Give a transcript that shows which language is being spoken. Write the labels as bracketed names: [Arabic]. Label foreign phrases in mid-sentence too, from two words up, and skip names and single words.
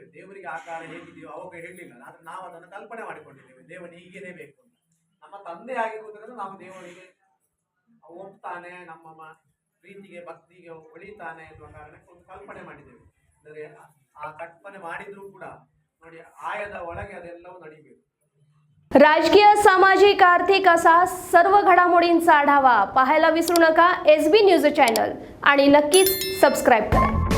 [Kannada] ದೇವರಿಗೆ ಆಕಾರ ಹೇಗಿದೆಯೋ ಅವಾಗ ಹೇಳಲಿಲ್ಲ, ಆದರೆ ನಾವು ಅದನ್ನು ಕಲ್ಪನೆ ಮಾಡಿಕೊಂಡಿದ್ದೇವೆ. ದೇವನಿಗೆ ಹೀಗೇನೇ ಬೇಕು ಅಂತ. ನಮ್ಮ ತಂದೆ ಆಗಿರುವುದರಿಂದ ನಾವು ದೇವರಿಗೆ ಒಪ್ತಾನೆ, ನಮ್ಮ ಪ್ರೀತಿಗೆ ಭಕ್ತಿಗೆ ಒಳಿತಾನೆ ಎನ್ನುವ ಕಾರಣಕ್ಕೆ ಒಂದು ಕಲ್ಪನೆ ಮಾಡಿದ್ದೇವೆ. ಅಂದರೆ ಆ कल्पने ಮಾಡಿದ್ರು ಕೂಡ ನೋಡಿ ಆಯದ ಒಳಗೆ ಅದೆಲ್ಲವೂ ನಡಿಬೇಕು. [Marathi] राजकीय, सामाजिक, आर्थिक असा सर्व घडामोडींचा आढावा पाहायला विसरू नका SB [English] news channel [Marathi] आणि नक्कीच सबस्क्राइब करा.